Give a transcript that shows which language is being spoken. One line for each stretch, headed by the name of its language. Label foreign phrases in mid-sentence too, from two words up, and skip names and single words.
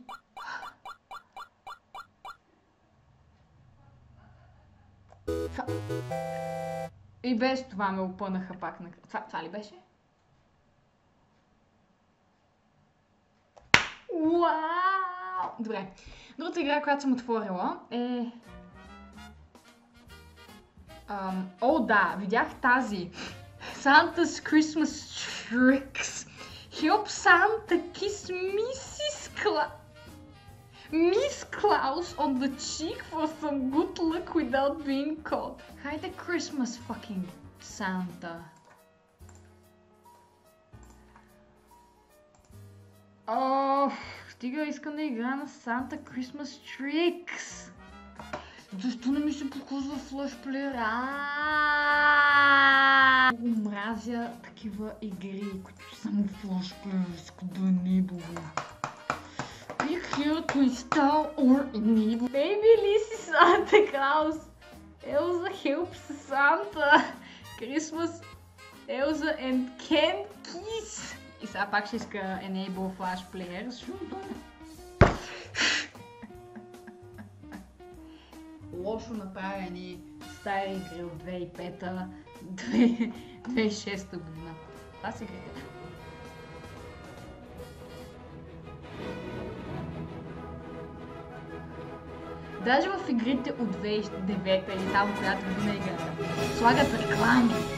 Bulgarian: И без това ме опънаха пак на... Това ли беше? Уау! Добре. Другата игра, която съм отворила е... да, видях тази.
English: Santa's Christmas Tricks. Help Santa kiss Miss Claus on the cheek for some good luck without being caught. Хайде Christmas fucking Santa.
Bulgarian: Стига, искам да игра на Santa Christmas Tricks. Защо не ми се показва флешплеер? Много мразя такива игри, които само флешплеер иска да enable.
English: Click here to install or enable. Baby Lizzy Santa Claus. Elsa helps Santa. Christmas Elsa and Ken Kiss.
Bulgarian: И сега пак ще иска enable флешплеер, защото... лошо направени стари игри от 2005-та, 2006-та година. Това са игрите. Даже в игрите от 2009-та или там, която година играта, слагат реклами.